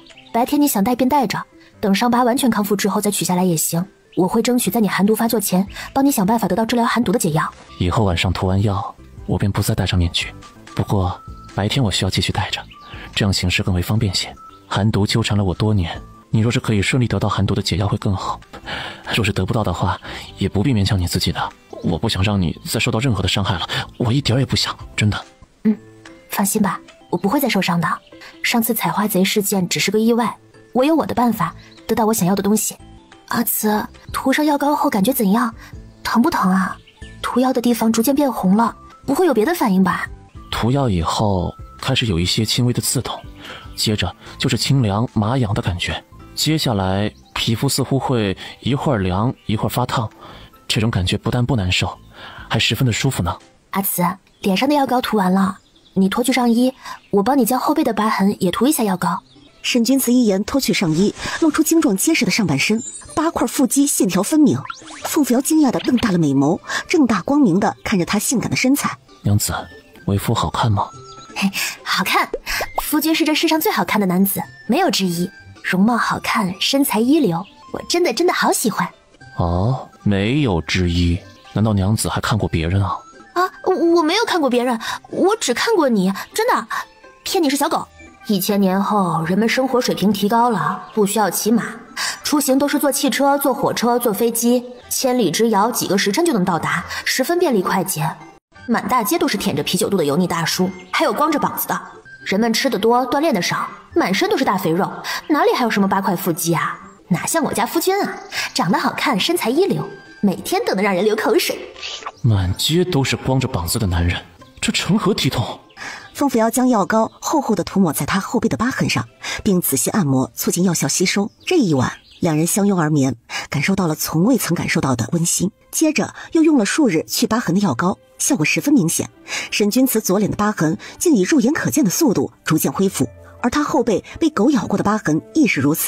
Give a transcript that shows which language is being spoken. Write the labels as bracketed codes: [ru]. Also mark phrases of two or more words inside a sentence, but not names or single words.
[zh] 白天你想戴便戴着，等傷疤完全康復之後再取下來也行。我會爭取在你寒毒發作前，幫你想辦法得到治療寒毒的解藥。以後晚上塗完藥，我便不再戴上面具。不過白天我需要繼續戴着，這樣行事更為方便些。寒毒糾纏了我多年，你若是可以順利得到寒毒的解藥會更好。若是得不到的話，也不必勉強你自己的。我不想讓你再受到任何的傷害了，我一點也不想，真的。放心吧，我不會再受傷的。上次採花賊事件只是個意外，我有我的辦法得到我想要的東西。阿慈，塗上藥膏後感覺怎樣？疼不疼啊？塗藥的地方逐漸變紅了，不會有別的反應吧？塗藥以後開始有一些輕微的刺痛，接着就是清涼麻癢的感覺，接下來皮膚似乎會一會兒涼一會兒發燙，這種感覺不但不難受，還十分的舒服呢。阿慈，臉上的藥膏塗完了，你脫去上衣，我幫你將後背的疤痕也塗一下藥膏。沈君慈一言脫去上衣，露出精壯結實的上半身，8塊腹肌線條分明。鳳飛遙驚訝地瞪大了美眸，正大光明地看着她性感的身材。娘子，為夫好看嗎？好看，夫君是這世上最好看的男子，沒有之一。容貌好看，身材一流，我真的好喜歡。哦，沒有之一？難道娘子還看過別人啊？我沒有看過別人，我只看過你，真的。騙你是小狗。1000年後，人們生活水平提高了，不需要騎馬，出行都是坐汽車、坐火車、坐飛機，千里之遙幾個時辰就能到達，十分便利快捷。滿大街都是舔着啤酒肚的油膩大叔，還有光着膀子的。人們吃得多，鍛鍊得少，滿身都是大肥肉，哪裡還有什麼8塊腹肌啊？哪像我家夫君啊，長得好看，身材一流，每天等得讓人流口水。滿街都是光着膀子的男人，這成何體統？鳳飛遙將藥膏厚厚地塗抹在他後背的疤痕上，並仔細按摩，促進藥效吸收。這一晚，兩人相擁而眠，感受到了從未曾感受到的溫馨。接着又用了数日去疤痕的藥膏，效果十分明顯。沈君慈左臉的疤痕竟以肉眼可見的速度逐漸恢復，而他後背被狗咬過的疤痕亦是如此。